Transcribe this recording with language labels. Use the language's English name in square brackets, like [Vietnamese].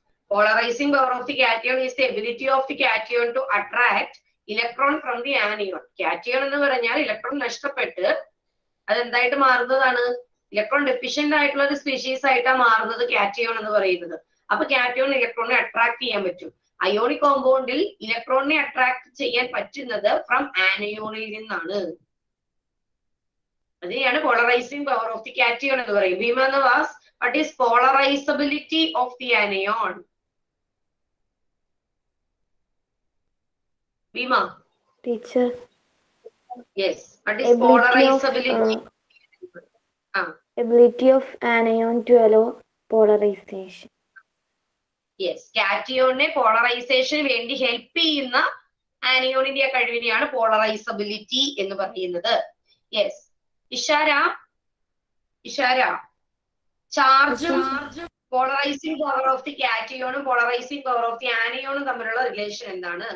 [English] Polarizing power of the cation is the ability of the cation to attract electron from the anion. [Malayalam] Cation എന്ന് പറഞ്ഞാൽ electron നഷ്ടപ്പെട്ട് അതെന്തായിട്ട് മാറുന്നതാണ്? Electron deficient ആയിട്ടുള്ള ഒരു species ആയിട്ടാണ് മാറുന്നത് കാറ്റയോൺ എന്ന് പറയുന്നത്. അപ്പൊ കാറ്റയോൺ ഇലക്ട്രോണിനെ അട്രാക്ട് ചെയ്യാൻ പറ്റും. അയോണിക് കോമ്പൗണ്ടിൽ ഇലക്ട്രോണിനെ അട്രാക്ട് ചെയ്യാൻ പറ്റുന്നത് ഫ്രം ആനയോണിൽ നിന്നാണ്. അതിനെയാണ് polarising power of the cation എന്ന് പറയും. [English] Bhima Nawas, what is polarizability of the anion? Bima. Teacher. Yes. What is polarizability? Ability of anion to allow polarization. [Malayalam] Yes, കാറ്റിയോണിനെ പോളറൈസേഷന് വേണ്ടി ഹെൽപ്പ് ചെയ്യുന്ന ആനിയോണിന്റെ കഴിവിനെയാണ് പോളറൈസബിലിറ്റി എന്ന് പറയുന്നത്. യെസ്, ഇഷാര ചാർജും polarising power of the കാറ്റിയോണും polarising power of the ആനിയോണും തമ്മിലുള്ള relation എന്താണ്?